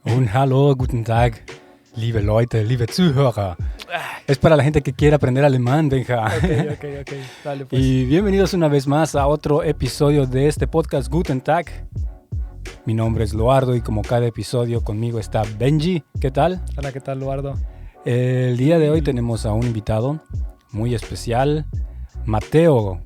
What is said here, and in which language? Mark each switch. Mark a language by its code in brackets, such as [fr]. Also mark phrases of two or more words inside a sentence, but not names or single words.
[de] Hallo, guten Tag, liebe Leute, liebe Zuhörer. [es] Es para la gente que quiere aprender alemán, Benja. Ok. Dale, pues. Y bienvenidos una vez más a otro episodio de este podcast Guten Tag. Mi nombre es Loardo y como cada episodio conmigo está Benji. ¿Qué tal? Hola, ¿qué tal, Eduardo? El día de hoy tenemos a un invitado muy especial, Mateo.